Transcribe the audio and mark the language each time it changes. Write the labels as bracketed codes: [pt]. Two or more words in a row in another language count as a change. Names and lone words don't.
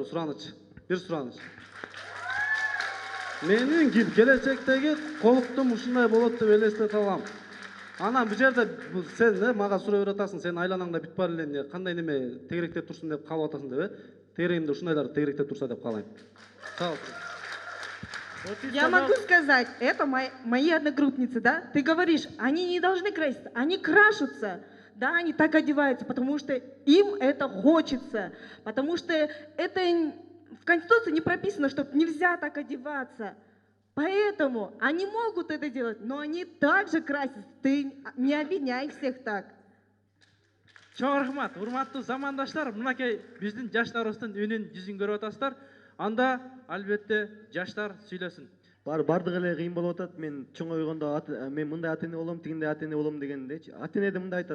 [ky] Сураныч. Бир сураныч. Менин келечектеги колуктум ушундай болот деп элестете алам. Анан бул жерде сен мага суроо берип атасың, сен айланаңда бүт бар эле кандай неме тегеректеп турсун деп калып атасың деп, тегерегимде ушундайлар тегеректеп турса деп каалайм. [kk] Сау ol. [ru] вот ты Я сказал- могу сказать, это мои одногруппницы, да? Ты говоришь, они не должны краситься, они крашутся. Да, они так одеваются, потому что им это хочется, потому что это в Конституции не прописано, что нельзя так одеваться. Поэтому они могут это делать, но они также красятся. Ты не обвиняй всех так. [ky] Чоң рахмат, урматтуу замандаштар, мынакей биздин жаштарыбыздын үнүн жүзүн көрүп атасыздар. Анда албетте жаштар сүйлөсүн. Бардык эле кыйын болуп атат. Мен чоң ойгондо мен мындай ата эне болом, тигиндей ата эне болом дегендечи. Ата эне да мындай айтат.